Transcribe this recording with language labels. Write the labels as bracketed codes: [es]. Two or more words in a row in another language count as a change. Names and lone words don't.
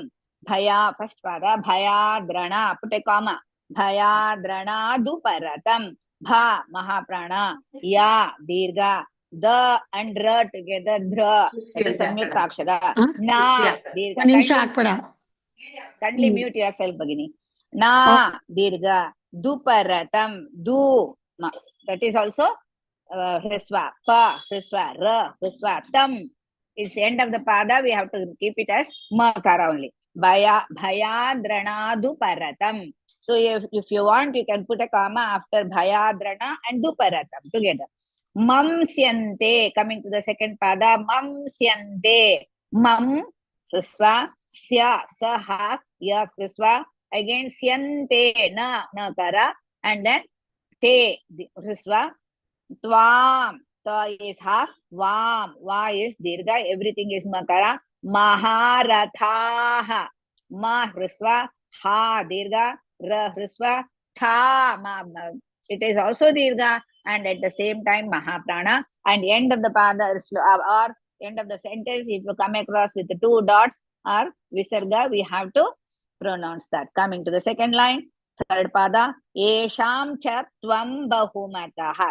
[sa] Bhaya, [en] first pada, Bhayadrana, put a comma. [sa] Bhayadrana Duparatam. Bha, Mahaprana. [en] Ya, Dirga. The and Dra together, Dra. That is [sa] Samyukta Akshara. [en] Na, Dirga. Kindly mute yourself, Bhagini. Na, Dirga. Duparatam. Du. That is also Hrisva. Pa, Hrisva. Ra, Hrisva. Tam. It's the end of the pada. We have to keep it as Makara only. [sa] Bhayadrana Duparatam. [en] So if you want, you can put a comma after Bhayadrana and Duparatam together. Mamsyante, coming to the second pada, Mamsyante. Mam, Hrisva, Sya, Saha, Ya, Hrisva. Again, Syante, Na, Nakara. And then Te, Hrisva. Tvam, Ta is half. Vam, Va is Dirga. Everything is Makara. Maharathaha. Ma, Hrisva. Ha, Dirga. Ra, Hrisva. Tha, Ma. It is also Dirga. And at the same time, Mahaprana. And end of the pada or end of the sentence, if you come across with the 2 dots or Visarga, we have to pronounce that. Coming to the second line, third pada, [sa] Esham Chatvam Bahumataha.